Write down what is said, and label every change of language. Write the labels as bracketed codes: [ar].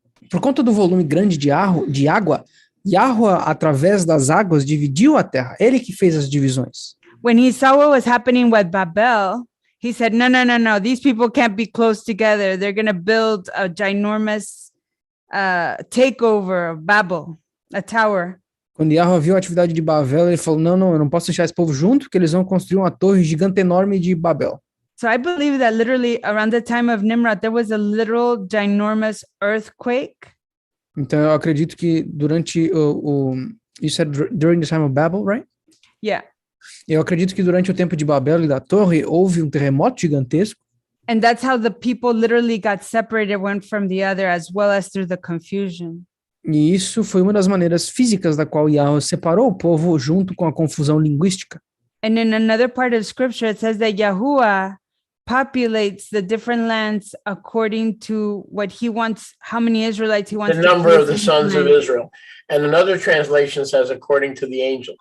[pt] Por conta do volume grande de água, Yahuwah, através das águas, dividiu a terra. Ele que fez as divisões. [en] When he saw what was happening with Babel, he said, no, these people can't be close together. They're going to build a ginormous takeover of Babel, a tower. [pt] Quando Yahuwah viu a atividade de Babel, ele falou, não, eu não posso deixar esse povo junto, porque eles vão construir uma torre gigante enorme de Babel. [en] So I believe that literally around the time of Nimrod, there was a literal ginormous earthquake. [pt] Então eu acredito que durante [en] you said during the time of Babel, right? Yeah. [pt] Eu acredito que durante o tempo de Babel e da torre, houve um terremoto gigantesco. [en] And that's how the people literally got separated one from the other, as well as through the confusion. [pt] E isso foi uma das maneiras físicas da qual Yahweh separou o povo junto com a confusão linguística. [en] And in another part of scripture, it says that Yahuwah populates the different lands according to what he wants, how many Israelites he wants. The number of the sons of Israel. And another translation says according to the angels.